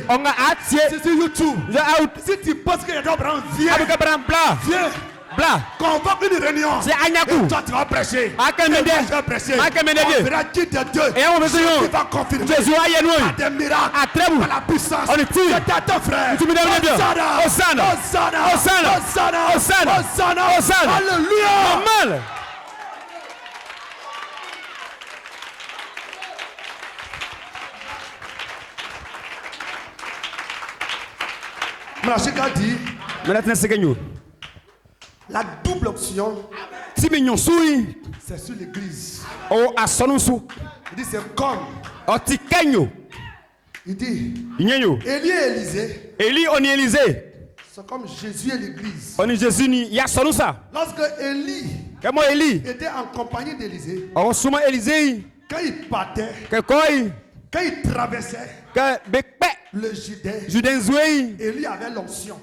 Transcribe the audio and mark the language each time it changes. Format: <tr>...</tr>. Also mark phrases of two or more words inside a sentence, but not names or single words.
<fr>C'est sur YouTube. Si tu penses qu'il y a des blancs, viens. Viens. Convoque une réunion. Et toi, tu vas prêcher. Et moi, je vais prêcher. On verra qui de Dieu. Qui va confirmer. Par des miracles. Par la puissance. C'est ton frère. Hosanna. Hosanna. Hosanna. Hosanna. Hosanna. Alléluia. Machika dit. La double option, c'est sur l'église. Il dit c'est comme. Il dit Élie et Élisée. C'est comme Jésus et l'église. Lorsque Élie était en compagnie d'Élisée, quand il partait, quand il traversait le Judée, Élie avait l'onction.</fr>